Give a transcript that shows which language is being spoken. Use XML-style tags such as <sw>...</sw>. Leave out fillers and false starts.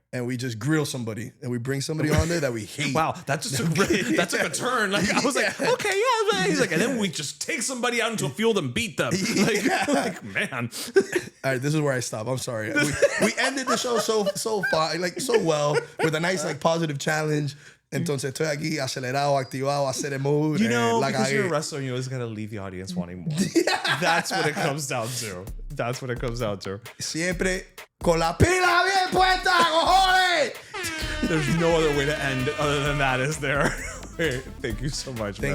<en>And we just grill somebody and we bring somebody on there that we hate. Wow, that just that took a turn. Like I was like, okay, yeah. He's like, and then we just take somebody out into a field and beat them. Like man. All right, this is where I stop. I'm sorry. We ended the show so far, like so well, with a nice like positive challenge.</en> <es>Entonces estoy aquí acelerado, activado, hacer el mood.</es> <en>You know, like because you're a wrestler, you always gotta leave the audience wanting more. That's what it comes down to. That's what it comes down to.</en> <es>Siempre con la pila bien puesta, cojones.</es> <en>There's no other way to end other than that, is there? Thank you so much, man.</en>